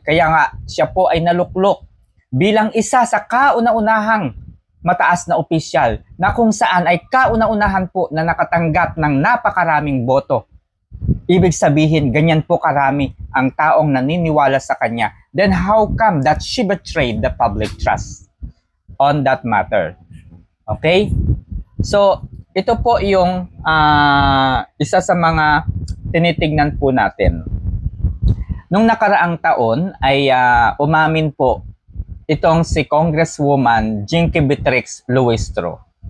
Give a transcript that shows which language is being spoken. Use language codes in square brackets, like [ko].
[tl] Kaya nga, siya po ay naluklok bilang isa sa kauna-unahang mataas na opisyal na kung saan ay kauna-unahan po na nakatanggap ng napakaraming boto. Ibig sabihin, ganyan po karami ang taong naniniwala sa kanya. [en] Then how come that she betrayed the public trust on that matter? Okay? [tl] So, ito po yung isa sa mga tinitignan po natin. Nung nakaraang taon ay umamin po itong si Congresswoman Jinky Beatrix Luistro.